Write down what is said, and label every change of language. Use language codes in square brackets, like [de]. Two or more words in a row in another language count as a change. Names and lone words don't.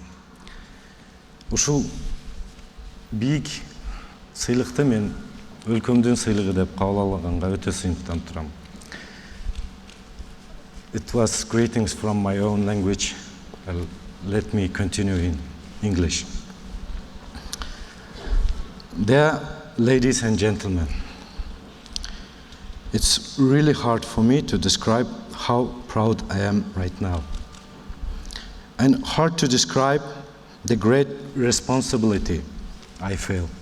[ky] Ушул бийик сыйлыкты мен өлкөмдүн сыйлыгы деп кабыл алганга өтө сыйынтып турам. [en] It was greetings from my own language. Let me continue in English. Dear ladies and gentlemen, it's really hard for me to describe how proud I am right now, and hard to describe the great responsibility I feel.